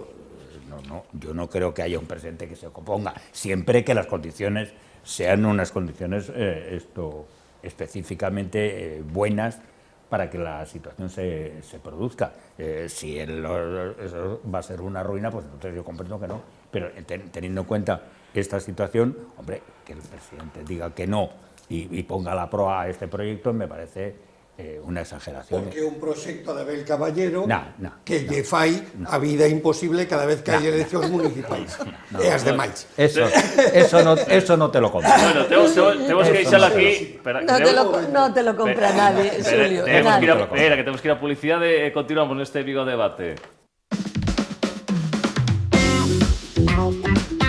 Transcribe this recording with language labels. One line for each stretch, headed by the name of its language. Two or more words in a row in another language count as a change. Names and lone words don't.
Spanish: Yo no creo que haya un presidente que se oponga, siempre que las condiciones sean unas condiciones específicamente buenas para que la situación se produzca. Si eso va a ser una ruina, pues entonces yo comprendo que no. Pero teniendo en cuenta esta situación, hombre, que el presidente diga que no y ponga la proa a este proyecto me parece
Galician: unha exageración. Porque un proxecto de Abel Caballero que lle fai a vida imposible cada vez que hai eleccións municipais. E as demais.
Spanish: Eso no te lo compro. Bueno, tenemos que deixar aquí. No te lo compra nadie, Xulio. Tenemos que ir
Galician: a publicidade e continuamos neste Vigo Debate.